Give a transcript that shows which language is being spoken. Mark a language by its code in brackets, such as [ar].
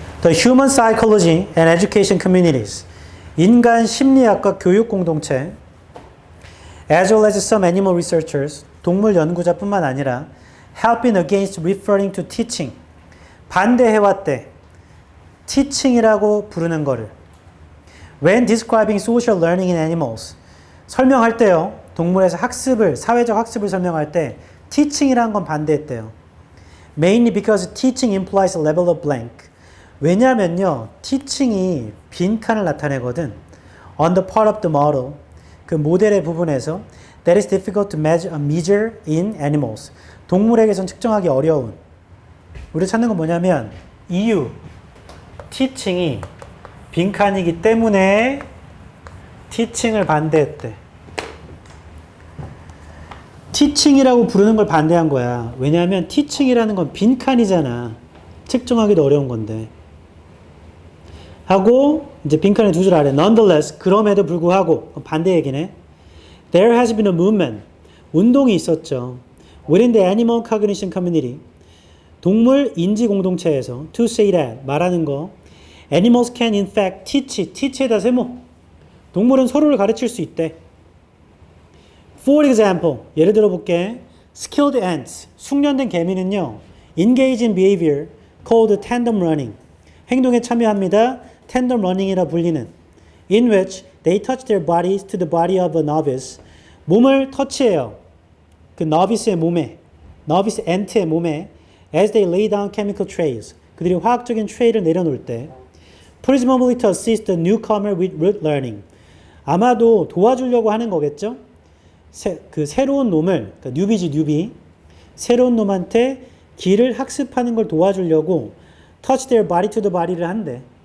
[en] The human psychology and education communities. [ko] 인간 심리학과 교육 공동체. [en] As well as some animal researchers. [ko] 동물 연구자뿐만 아니라 [en] helping against referring to teaching. [ko] 반대해왔대. teaching이라고 부르는 거를. [en] When describing social learning in animals. [ko] 설명할 때요. 동물에서 학습을, 사회적 학습을 설명할 때 teaching이라는 건 반대했대요. [en] Mainly because teaching implies a level of blank. [ko] 왜냐면요, teaching이 빈칸을 나타내거든. [en] On the part of the model, [ko] 그 모델의 부분에서 [en] that is difficult to measure in animals. [ko] 동물에게선 측정하기 어려운. 우리가 찾는 건 뭐냐면 이유, teaching이 빈칸이기 때문에 teaching을 반대했대. teaching이라고 부르는 걸 반대한 거야. 왜냐하면 teaching이라는 건 빈칸이잖아. 측정하기도 어려운 건데. 하고 이제 빈칸에 두 줄 아래 nonetheless 그럼에도 불구하고 반대 얘기네. [en] There has been a movement. [ko] 운동이 있었죠. [en] Within the animal cognition community. [ko] 동물 인지 공동체에서 [en] to say that [ko] 말하는 거. [en] Animals can in fact teach에다 [ko] 세모. 동물은 서로를 가르칠 수 있대. [en] For example, [ko] 예를 들어 볼게. [en] Skilled ants, [ko] 숙련된 개미는요. [en] Engage in behavior called tandem running. [ko] 행동에 참여합니다. tandem running이라 불리는. [en] In which they touch their bodies to the body of a novice. [ko] 몸을 터치해요. 그 novice의 몸에, novice ant의 몸에 [en] as they lay down chemical trails. [ko] 그들이 화학적인 트레이를 내려놓을 때 [en] presumably to assist the newcomer with root learning. [ko] 아마도 도와주려고 하는 거겠죠? 그 새로운 놈을, 그러니까 뉴비, 새로운 놈한테 길을 학습하는 걸 도와주려고 [en] touch their body to the body [ko] 를 한대.